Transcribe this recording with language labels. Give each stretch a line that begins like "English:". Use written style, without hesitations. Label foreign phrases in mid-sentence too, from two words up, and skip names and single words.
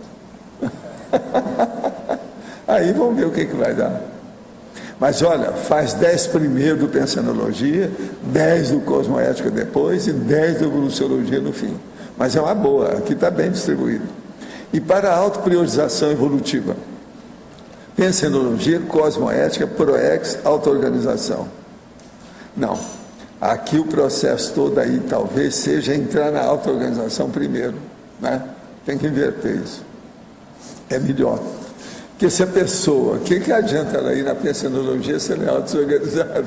Portuguese: Aí vamos ver o que vai dar. Mas olha, faz 10 primeiro do pensenologia, 10 do cosmoética depois e 10 da evoluciologia no fim. Mas é uma boa, aqui está bem distribuído. E para a autopriorização evolutiva, pensenologia, cosmoética, proex, auto-organização. Não, aqui o processo todo aí talvez seja entrar na auto-organização primeiro, né? Tem que inverter isso. É melhor. Porque se a pessoa, o que adianta ela ir na pensenologia se ela é auto-organizada?